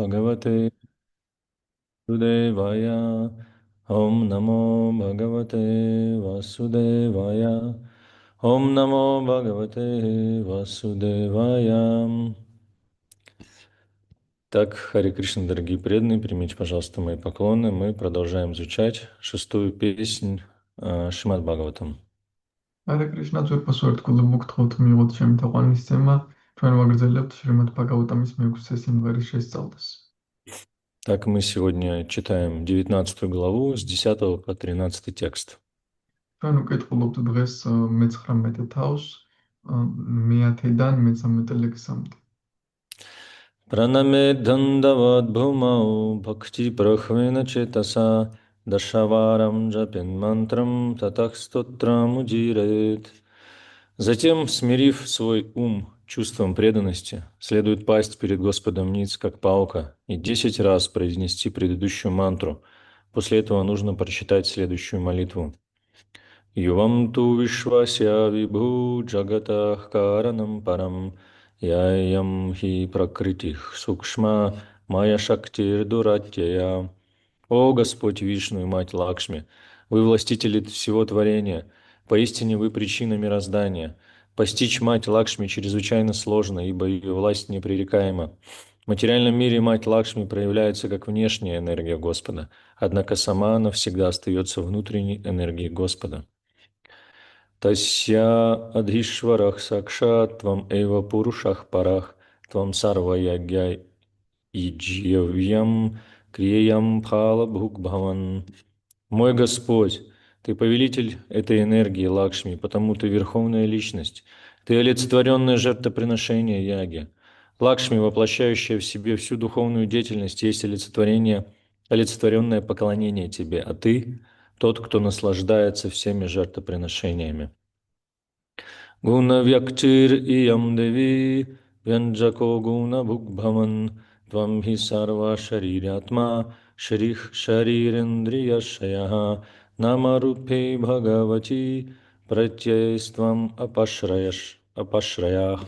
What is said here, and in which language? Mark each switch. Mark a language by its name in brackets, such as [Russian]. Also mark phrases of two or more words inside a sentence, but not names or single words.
[Sanskrit] भगवते वासुदेवाय. ॐ नमो भगवते वासुदेवाय. ॐ नमो भगवते वासुदेवाय. [Russian] Так, Харе Кришна, дорогие преданные, примите, пожалуйста, мои поклоны. Мы продолжаем изучать шестую песнь Шримад Бхагаватам. [Georgian] Hare Krishna ძვირფას ვერტყული მოგთხოვთ მიიღოთ ჩემი თაყვანისცემა. ჩვენ ვაგრძელებთ შრიმად ბჰაგავატამის მეექვსე სიმღერის შესწავლას. [Russian] Так, мы сегодня читаем 19 главу с 10 по 13 текст. [Georgian] ჩვენ ვკითხულობთ დღეს მე-19 თავს, მე-10-დან მე-13 ლექსამდე. [Sanskrit] प्रणमेद् दण्डवद् भूमौ भक्ति प्रह्वेण चेतसा दशावरं जपन् मन्त्रं ततः स्तोत्रम् उदीरयेत्. [Russian] Затем, смирив свой ум чувством преданности, следует пасть перед Господом ниц, как паука, и 10 раз произнести предыдущую мантру. После этого нужно прочитать следующую молитву. [Sanskrit] युवां तु विश्वस्य विभू जगतः कारणं परम् इयं हि प्रकृतिः सूक्ष्मा माया शक्तिर् दुरत्यया. [Russian] О Господь Вишну и Мать Лакшми, вы властители всего творения, поистине вы причина мироздания. Постичь Мать Лакшми чрезвычайно сложно, ибо ее власть непререкаема. В материальном мире Мать Лакшми проявляется как внешняя энергия Господа, однако сама она всегда остается внутренней энергией Господа. [Sanskrit] तस्या अधीश्वरः साक्षात् त्वम् एव पुरुषः परः त्वं सर्व यज्ञ इज्येयं क्रियेयं फल भुग्भवान्. [Russian] Мой Господь, Ты повелитель этой энергии Лакшми, потому Ты верховная личность. Ты олицетворенное жертвоприношение яги. Лакшми, воплощающая в себе всю духовную деятельность, есть олицетворенное поклонение Тебе, а Ты — тот, кто наслаждается всеми жертвоприношениями. [Sanskrit] गुण व्यक्तिर् इयं देवी व्यञ्जको गुण भुग्भवान् त्वं हि सर्व शरीर्यात्मा श्रीः शरीरेन्द्रियाशया नामरूपे भगवती प्रत्ययस्त्वम् अपाश्रयः.